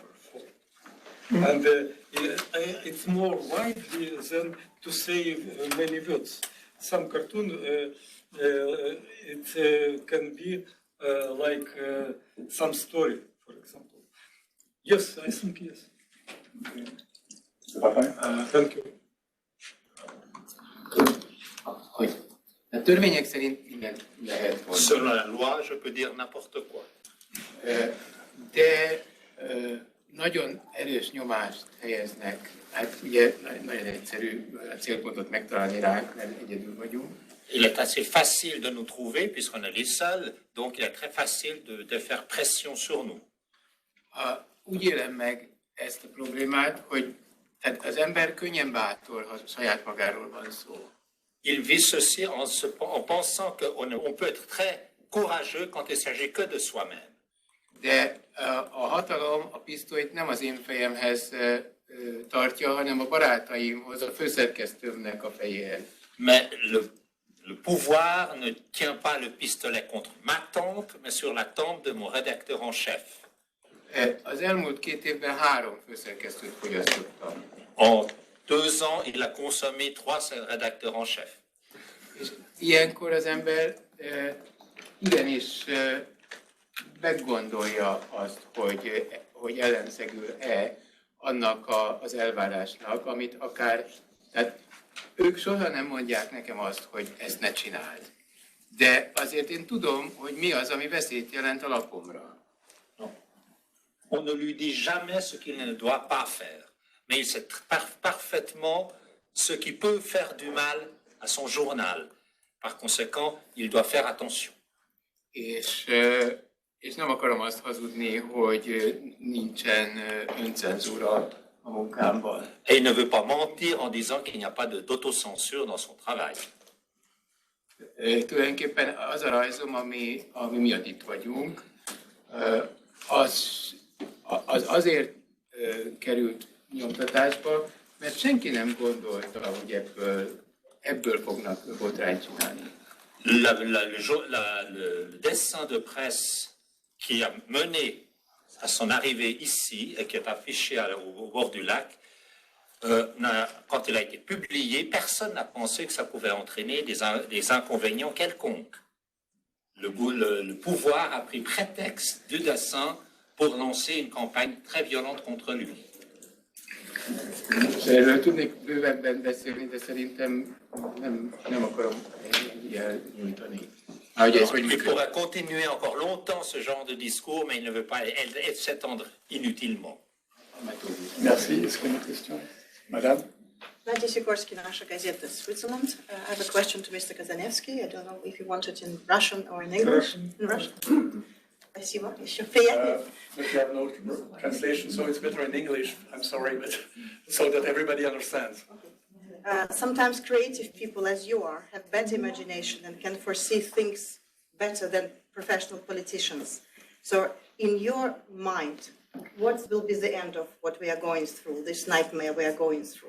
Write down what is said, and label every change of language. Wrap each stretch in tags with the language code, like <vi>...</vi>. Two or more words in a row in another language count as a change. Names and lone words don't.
<en>And it's more widely than to say many words. Some cartoon, it can be like some story, for example. Yes, I think yes. Thank you.</en> <hu>A törvények szerint minden lehet mondani.</hu> <fr>Selon la loi, je peux dire n'importe quoi.</fr> <hu>De nagyon erős nyomást helyeznek. Hát ugye nagyon egyszerű a célpontot megtalálni ránk, mert egyedül vagyunk.</hu> <fr>Il est assez facile de nous trouver puisqu'on est les seuls, donc il est très facile de faire pression sur nous.</fr> <hu>Úgy élem meg ezt a problémát, hogy tehát az ember könnyen bátor, ha saját magáról van szó.</hu> <fr>Il vit ceci en pensant qu'on peut être très courageux quand il s'agit que de soi-même.</fr> <hu>De a hatalom a pisztolyt nem az én fejemhez tartja, hanem a barátaimhoz, a főszerkesztőmnek a fejéhez.</hu> <fr>Mais le pouvoir ne tient pas le pistolet contre ma tempe, mais sur la tempe de mon rédacteur en chef.</fr> <hu>Az elmúlt 2 évben 3 főszerkesztőt fogyasztottam.</hu> <fr>En 2 ans, il a consommé 3 rédacteurs en chef.</fr> <hu>És ilyenkor az ember igenis meggondolja azt, hogy ellenszegül-e annak az elvárásnak, amit akár, tehát ők soha nem mondják nekem azt, hogy ezt ne csináld. De azért én tudom, hogy mi az, ami veszélyt jelent a lapomra.</hu> <fr>On ne lui dit jamais ce qu'il ne doit pas faire, mais il sait parfaitement ce qui peut faire du mal à son journal. Par conséquent, il doit faire attention.</fr> <hu>És nem akarom azt hazudni, hogy nincsen öncenzúra a munkámban.</hu> <fr>Et il ne veut pas mentir en disant qu'il n'y a pas d'autocensure dans son travail.</fr> <hu>Tulajdonképpen az a rajzom, ami miatt itt vagyunk, az azért került nyomtatásba, mert senki nem gondolta, hogy ebből fognak botrányt csinálni.</hu> <fr>Le dessin de presse qui a mené à son arrivée ici et qui est affiché au bord du lac, quand il a été publié, personne n'a pensé que ça pouvait entraîner des inconvénients quelconques. Le pouvoir a pris prétexte du dessin pour lancer une campagne très violente contre lui.</fr> <hu>Erről tudnék bővebben beszélni, de szerintem nem akarom elnyújtani.</hu> <fr>Il pourrait continuer encore longtemps ce genre de discours, mais il ne veut pas s'étendre inutilement. Merci. Est-ce qu'il y a une question? Madame?</fr> <en>Nadia Sikorsky, Naша Gazeta, Switzerland. I have a question to Mr. Kazanevsky. I don't know if you want it in Russian or in English. In Russian.</en> <ru>Спасибо. Еще приятнее.</ru> <en>If you have no translation, so it's better in English. I'm sorry, but so that everybody understands. Sometimes creative people, as you are, have better imagination and can foresee things better than professional politicians. So, in your mind, what will be the end of what we are going through, this nightmare we are going through?</en>